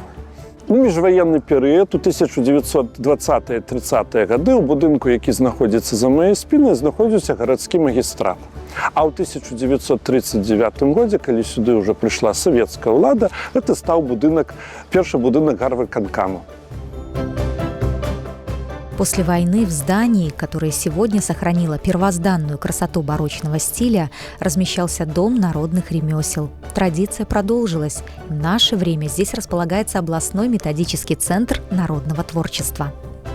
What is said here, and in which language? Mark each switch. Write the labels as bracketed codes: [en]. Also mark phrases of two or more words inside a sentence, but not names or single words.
[be] У міжваенны перыяд, у 1920-30-е гады, у будынку, які знаходзіцца за маёй спінай, знаходзіўся гарадскі магістрат. А ў 1939 годзе, калі сюды ўжо прыйшла савецкая ўлада, гэта стаў першы будынак гарвыканкаму. [ru] После войны в здании, которое сегодня сохранило первозданную красоту барочного стиля, размещался Дом народных ремесел. Традиция продолжилась. В наше время здесь располагается областной методический центр народного творчества.